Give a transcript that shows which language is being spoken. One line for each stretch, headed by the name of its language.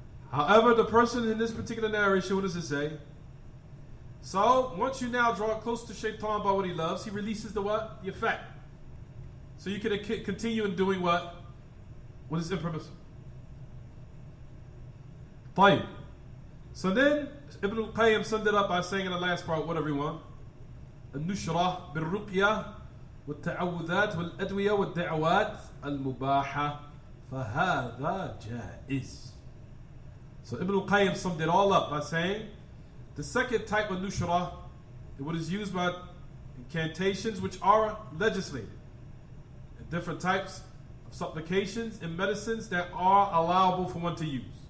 English: However, the person in this particular narration, what does it say? So, once you now draw close to Shaitan by what he loves, he releases the what? The effect. So you can continue in doing what? What is impermissible. Fine. So then, Ibn al-Qayyim summed it up by saying in the last part, what everyone?
Arabic: النشرة بالرقية والتعوذات والأدوية والدعوات المباحة فهذا جائز.
English: So Ibn al-Qayyim summed it all up by saying the second type of nushrah, what is used by incantations which are legislated, and different types of supplications and medicines that are allowable for one to use.